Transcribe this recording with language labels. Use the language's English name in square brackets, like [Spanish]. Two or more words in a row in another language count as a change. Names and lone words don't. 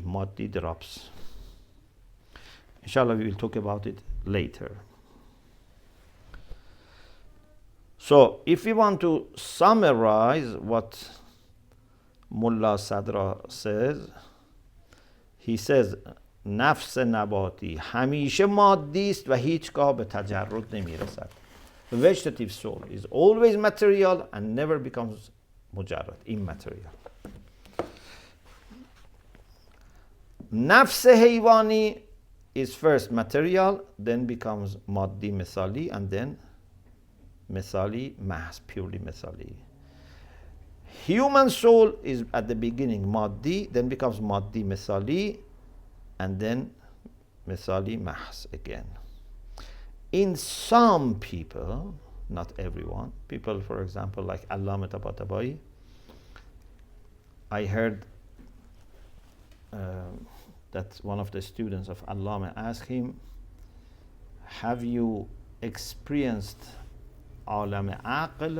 [English] Maddi drops. Inshallah, we will talk about it later. So, if we want to summarize what Mullah Sadra says, he says, [Persian] نفس نباتی همیشه مادی است و هیچگاه به تجرد نمیرسد. [English] The vegetative soul is always material and never becomes مجرد, immaterial. [Persian] نفس حیوانی [English] is first material, then becomes [Persian] مادی مثالی, [English] and then [Persian] مثالی محض, [English] purely مثالی. Human soul is at the beginning مادی, then becomes [Persian] مادی مثالی, [English] and then [Persian] مثالی محض [English] again. In some people, not everyone, people for example like Allama Tabatabai, I heard that one of the students of Allama asked him, have you experienced [Arabic] عالم عقل?